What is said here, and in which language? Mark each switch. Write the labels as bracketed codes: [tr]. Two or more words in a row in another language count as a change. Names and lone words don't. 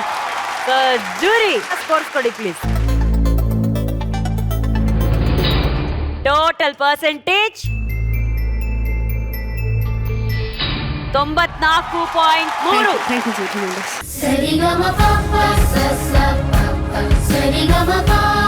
[en] jury scores ಕೊಡಿ please. total percentage 94.3. Thank you sir. Sa-ri-ga-ma-pa-pa, sa-sa-pa-pa, sa-ri-ga-ma-pa.